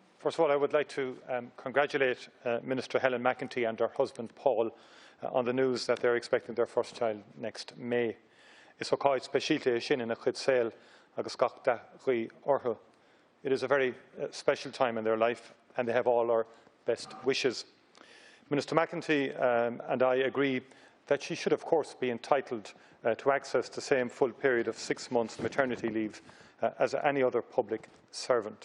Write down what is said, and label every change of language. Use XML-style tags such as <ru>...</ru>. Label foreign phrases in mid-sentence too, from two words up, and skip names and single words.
<en>First of all, I would like to congratulate Minister Helen McEntee and her husband Paul on the news that they are expecting their first child next May.</en> <ga>Is ócáid speisialte sin ina chuid saol agus gach da chuí orthu.</ga> <en>It is a very special time in their life, and they have all our best wishes. Minister McEntee and I agree that she should, of course, be entitled to access the same full period of 6 months maternity leave as any other public servant.</en>